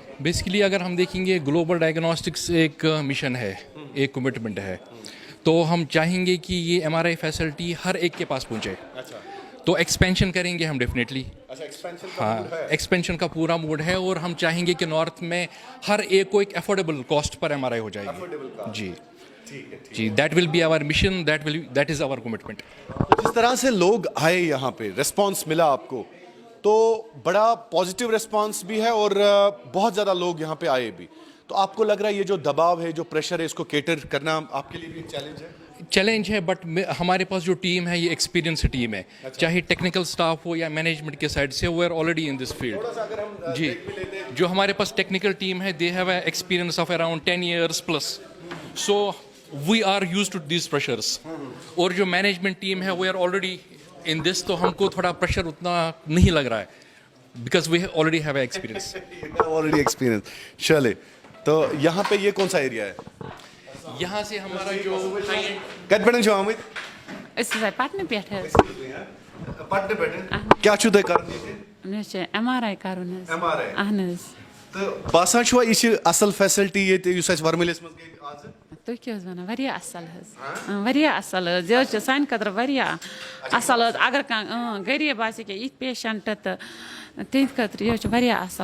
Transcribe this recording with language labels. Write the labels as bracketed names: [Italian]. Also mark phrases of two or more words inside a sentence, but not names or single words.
[Urdu] بیسیکلی اگر ہم دیکھیں گے گلوبل ڈائگنوسٹکس ایک مشن ہے, ایک کمٹمنٹ ہے, تو ہم چاہیں گے کہ یہ ایم آر آئی فیسلٹی ہر ایک کے پاس پہنچے. تو ایکسپینشن کریں گے ہم ڈیفینیٹلی. ہاں, ایکسپینشن کا پورا موڈ ہے اور ہم چاہیں گے کہ نارتھ میں ہر ایک کو ایک افورڈیبل کاسٹ پر ایم آر آئی ہو جائے گی. [English] جی that will be our mission, that is our commitment. [Urdu] جس طرح سے لوگ آئے یہاں پہ ریسپانس ملا آپ کو, تو بڑا پازیٹیو ریسپانس بھی ہے اور بہت زیادہ لوگ یہاں پہ آئے بھی. تو آپ کو لگ رہا ہے یہ جو دباؤ ہے, جو پریشر ہے, اس کو کیٹر کرنا آپ کے لیے بھی چیلنج ہے؟ چیلنج ہے, بٹ ہمارے پاس جو ٹیم ہے یہ ایکسپیرینس ٹیم ہے, چاہے ٹیکنیکل اسٹاف ہو یا مینجمنٹ کے سائڈ سے, [English] they are already in this field. [Urdu] جی, جو ہمارے پاس ٹیکنیکل ٹیم ہے [English] they have a experience of around 10 years plus, so we are used to these pressures. [Urdu] اور جو مینجمنٹ ٹیم ہے [English] we are already in this, [Urdu] تو ہم کو تھوڑا پریشر اتنا نہیں لگ رہا ہے [English] because we already have a experience. already experience. [Urdu] چلے, تو یہاں پہ یہ کون سا ایریا ہے؟ یہاں سے ہمارا جو [Kashmiri] کت پہ چھو آمت؟ پٹنہ پہ پٹنہ پہ کیا چھو تُہۍ کران ییٚتہِ؟ مےٚ چھُ ایم آر آی کرُن حظ. ایم آر آی. اہن حظ. تہٕ باسان چھُوا یہِ چھِ اصل فیسلٹی ییٚتہِ یُس اَسہِ ورمُلِس منٛز گٔے آز؟ تُہۍ کیٛاہ حظ وَنان, واریاہ اَصٕل حظ, واریاہ اَصٕل حظ. یہِ حظ چھُ سانہِ خٲطرٕ واریاہ اَصٕل حظ. اگر کانٛہہ غریٖب آسہِ کینٛہہ یِتھ پیشنٹ تہٕ تِہنٛدِ خٲطرٕ یہِ حظ چھُ واریاہ اَصٕل.